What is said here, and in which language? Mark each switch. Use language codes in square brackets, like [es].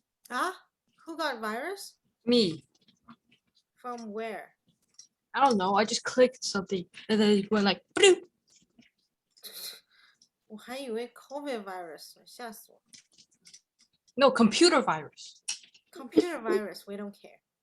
[en] Huh? Who got virus? Me. From where? I don't know. I just clicked something and then it went like bloop. [zh] 我还以为 COVID virus 呢，吓死我。 [en] No, computer virus. Computer virus, we don't care.